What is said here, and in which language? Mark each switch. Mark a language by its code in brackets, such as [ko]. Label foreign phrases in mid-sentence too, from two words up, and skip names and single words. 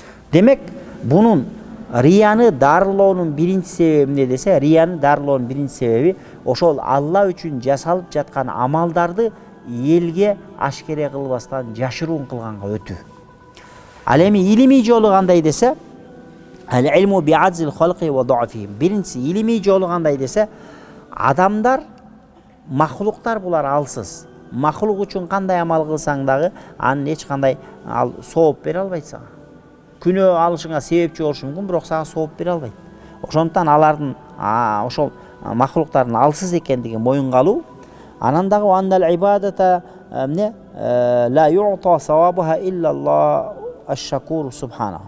[ky] Демек, bunun riyаны дарылоонун биринчи себеби эмне десе, рияны дарылоонун биринчи себеби ошол Алла үчүн жасалып жаткан амалдарды элге ашкере кылбастан жашыруун кылганга өтүү. Ал эми илимий жолу кандай десе, [ar] العلم بعجز الخلق وضعفهم. [ky] Биринчи илимий жолу кандай десе, адамдар, махлуктар булар алсыз. Махлук үчүн кандай амал кылсаң дагы анын эч кандай сооп бере албайт сага. Күнөө алышыңа себепчи болушу мүмкүн, бирок сага сооп бере албайт. Ошондуктан алардын ошол махлуктардын алсыз экендигин моюнга алуу, анан дагы [ar] عند العبادة لا يؤتى ثوابها إلا الله الشكور سبحانه.